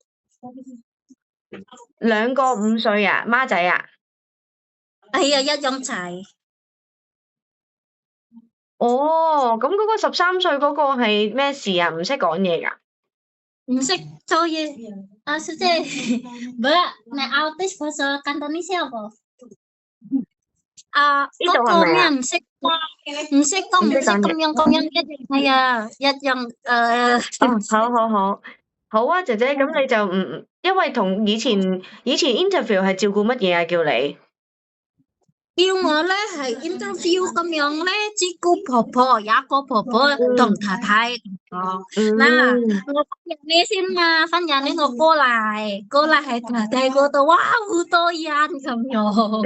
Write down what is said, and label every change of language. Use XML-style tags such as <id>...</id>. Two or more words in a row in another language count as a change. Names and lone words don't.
<yue>2 個5歲啊？孖仔啊？係啊，一樣仔。哦，咁嗰個13歲嗰個係咩事啊？唔識講嘢㗎？唔識做嘢。</yue> <id>Maksudnya, Mbak, nek autis bahasa Kantonisnya apa?</id> <yue>嗰個咩唔識講咁樣係啊，一樣好啊，姐姐，咁你就因為同以前 interview 係照顧乜嘢啊？叫你叫我咧係 interview 咁樣咧，照顧婆婆，有一個婆婆同太太講，嗱，我分享呢先嘛，分享呢個過嚟喺太太嗰度，哇，好多人咁樣。</yue>